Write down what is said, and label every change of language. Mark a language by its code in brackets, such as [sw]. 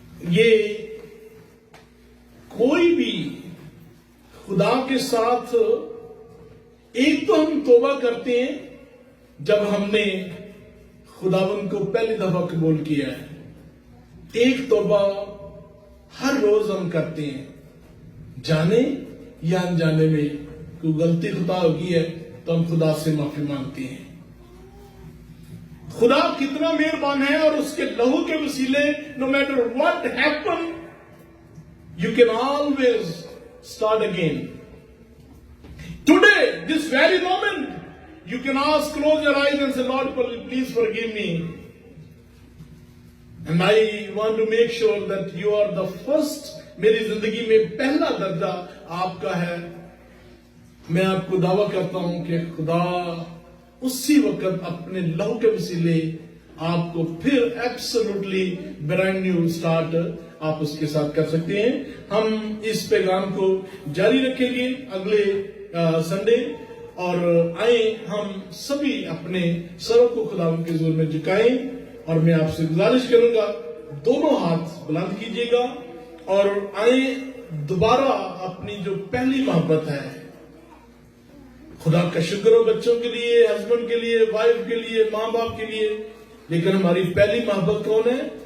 [hi] ये कोई भी खुदा के साथ, एक तो हम तौबा करते हैं जब हमने खुदावंद को पहली दफा कबूल किया है, एक तौबा हर रोज हम करते हैं, जाने या अनजाने में कोई गलती खुदा होगी है तो हम खुदा से माफी मांगते हैं। खुदा कितना मेहरबान है और उसके लहू के वसीले [en] No matter what happen you can always start again. Today, this very moment, you can ask, close your eyes and say, Lord, please forgive me. And I want to make sure that you are the first, [hi] मेरी जिंदगी में पहला दर्जा आपका है। मैं आपको दावा करता हूं कि खुदा उसी वक्त अपने लहू के वसीले आपको फिर [en] absolutely brand new start [hi] आप उसके साथ कर सकते हैं। हम इस पैगाम को जारी रखेंगे अगले संडे, और आए हम सभी अपने सरों को खुदा के जोर में झुकाएं, और मैं आपसे गुजारिश करूंगा दोनों हाथ बुलंद कीजिएगा और आए दोबारा अपनी जो पहली मोहब्बत है, खुदा का शुक्र हो बच्चों के लिए, हस्बैंड के लिए, वाइफ के लिए, माँ बाप के लिए, लेकिन हमारी पहली मोहब्बत कौन है?